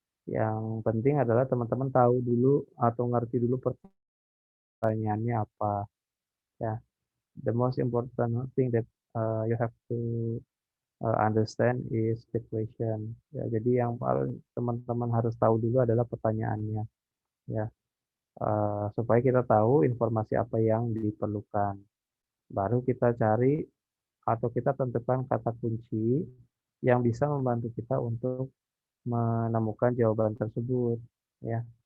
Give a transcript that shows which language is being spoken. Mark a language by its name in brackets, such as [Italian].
[Indonesian] Yang penting adalah teman-teman tahu dulu atau ngerti dulu pertanyaannya apa ya. [English] The most important thing that you have to understand is the question. [Indonesian] Ya, jadi yang paling teman-teman harus tahu dulu adalah pertanyaannya ya. Supaya kita tahu informasi apa yang diperlukan. Baru kita cari atau kita tentukan kata kunci yang bisa membantu kita untuk menemukan jawaban tersebut ya.